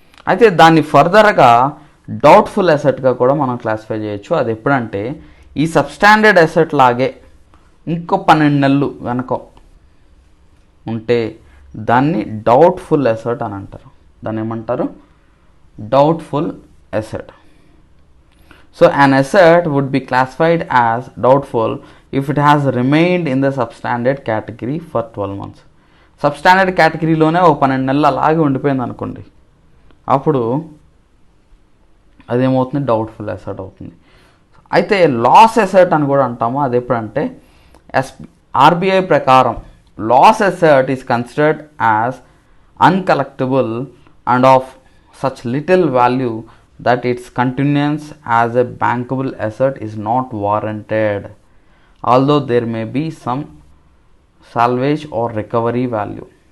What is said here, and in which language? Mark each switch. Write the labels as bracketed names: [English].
[Telugu] అయితే దాన్ని ఫర్దర్గా డౌట్ఫుల్ అసెట్గా కూడా మనం క్లాసిఫై చేయొచ్చు. అది ఎప్పుడంటే, ఈ సబ్స్టాండర్డ్ అసెట్ లాగే ఇంకో 12 నెలలు వెనక ఉంటే దాన్ని డౌట్ఫుల్ అసెట్ అని అంటారు. దాన్ని ఏమంటారు, doubtful asset. [English] So an asset would be classified as doubtful if it has remained in the substandard category for 12 months. [Telugu] Substandard కేటగిరీలోనే ఒక 12 నెలలు అలాగే ఉండిపోయింది అనుకోండి, అప్పుడు అదేమవుతుంది, డౌట్ఫుల్ అసెట్ అవుతుంది. అయితే లాస్ అసెట్ అని కూడా అంటాము. అది ఎప్పుడంటే, [English] RBI ప్రకారం loss asset is considered as uncollectible and of such little value that its continuance as a bankable asset is not warranted, although there may be some salvage or recovery value.